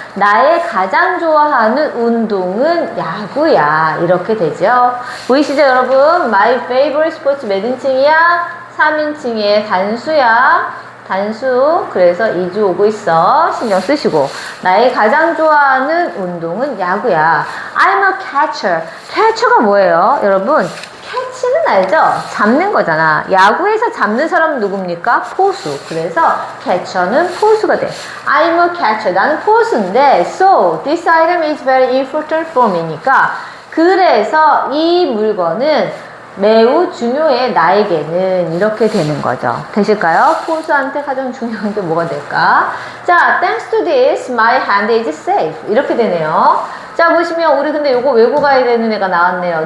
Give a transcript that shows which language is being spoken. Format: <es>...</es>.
<ko>나의 가장 좋아하는 운동은 야구야. 이렇게 되죠. 보이시죠, 여러분? My favorite sports 몇 인칭이야? 3인칭의 단수야. 단수. 그래서 2주 오고 있어. 신경 쓰시고. 나의 가장 좋아하는 운동은 야구야.</ko> <en>I'm a catcher.</en> <ko>catcher가 뭐예요? 여러분, 캐치는 알죠? 잡는 거잖아. 야구에서 잡는 사람은 누굽니까? 포수. 그래서 catcher는 포수가 돼.</ko> <en>I'm a catcher.</en> <ko>나는 포수인데</ko> <en>so this item is very important for me니까</en> <ko>그래서 이 물건은 매우 중요해 나에게는 이렇게 되는 거죠. 되실까요? 포수한테 가장 중요한 게 뭐가 될까?</ko> <en>자, thanks to this, my hand is safe.</en> <ko>이렇게 되네요. 자, 보시면 우리 근데 요거 외고 가야 되는 애가 나왔네요.</ko>